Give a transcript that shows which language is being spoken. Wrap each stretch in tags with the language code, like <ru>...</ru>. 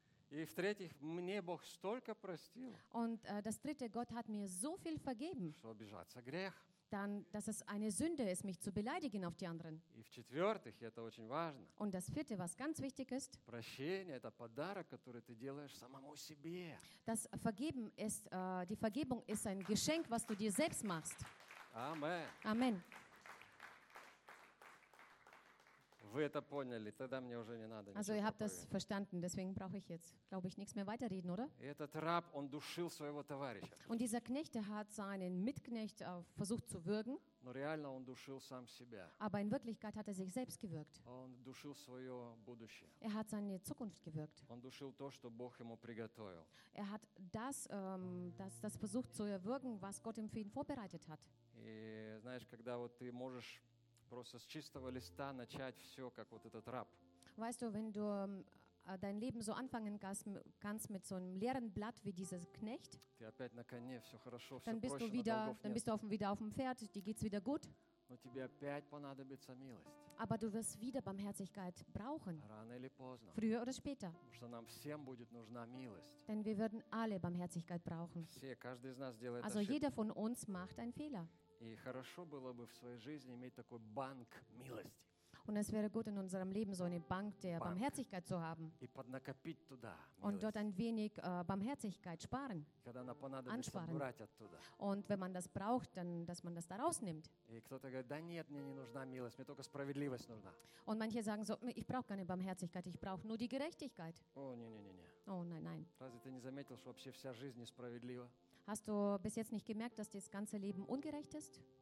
<ru>И в-третьих, мне Бог столько простил.</ru> <de>Und das dritte, Gott hat mir so viel vergeben.</de> <ru>Что обижаться грех.</ru> <de>Dann, dass es eine Sünde ist, mich zu beleidigen auf die anderen.</de> <ru>И в-четвертых, это очень важно.</ru> <de>Und das vierte, was ganz wichtig ist.</de> <ru>Прощение – это подарок, который ты делаешь самому себе.</ru> <de>Das Vergeben ist, die Vergebung ist ein Geschenk, was du dir selbst machst. Amen. Amen.</de> <ru>Вы это поняли, тогда мне уже не надо.</ru> <de>Also, ihr habt das verstanden, deswegen brauche ich jetzt, glaube ich, nichts mehr weiterreden, oder?</de> <ru>Этот раб, он душил своего товарища.</ru> <de>Und dieser Knecht, der hat seinen Mitknecht versucht zu würgen.</de> <ru>Но реально он душил сам себя.</ru> <de>Aber in Wirklichkeit hat er sich selbst gewürgt.</de> <ru>Он душил свое будущее.</ru> <de>Er hat seine Zukunft gewürgt.</de> <ru>Он душил то, что Бог ему приготовил.</ru> <de>Er hat das versucht zu erwürgen, was Gott ihm für ihn vorbereitet hat.</de> <ru>И знаешь, когда вот ты можешь просто с чистого листа начать все, как вот этот раб.</ru> <de>Weißt du, wenn du dein Leben so anfangen kannst mit so einem leeren Blatt wie dieser Knecht,</de> <ru>ты опять на коне, все хорошо,</ru> <de>dann</de> <ru>все</ru> <de>bist</de> <ru>проще,</ru> <de>du wieder, dann bist du wieder auf dem Pferd, dir geht's wieder gut.</de> <ru>Но тебе опять понадобится милость.</ru> <de>Aber du wirst wieder Barmherzigkeit brauchen.</de> <ru>Рано или поздно.</ru> <de>Früher oder später.</de> <ru>Потому что нам всем будет нужна милость.</ru> <de>Denn wir werden alle Barmherzigkeit brauchen.</de> <ru>Все, каждый из нас делает ошибки.</ru> <de>Also jeder von uns macht einen Fehler.</de> <ru>И хорошо было бы в своей жизни иметь такой банк милости.</ru> <de>Und es wäre gut in unserem Leben so eine Bank der Barmherzigkeit zu haben.</de> <ru>И поднакопить туда.</ru> <de>Und dort ein wenig Barmherzigkeit sparen.</de> <ru>Когда она понадобится, брать оттуда.</ru> <de>Und wenn man das braucht, dann dass man das daraus nimmt.</de> <ru>И кто-то говорит: "Да нет, мне не нужна милость, мне только справедливость нужна."</ru> <de>Und manche sagen so: "Ich brauche keine Barmherzigkeit, ich brauche nur die Gerechtigkeit." Oh, nee. Oh, nein.</de> <ru>Разве ты не заметил, что вообще вся жизнь несправедлива?</ru> <de>Hast du bis jetzt nicht gemerkt, dass das ganze Leben ungerecht ist?</de>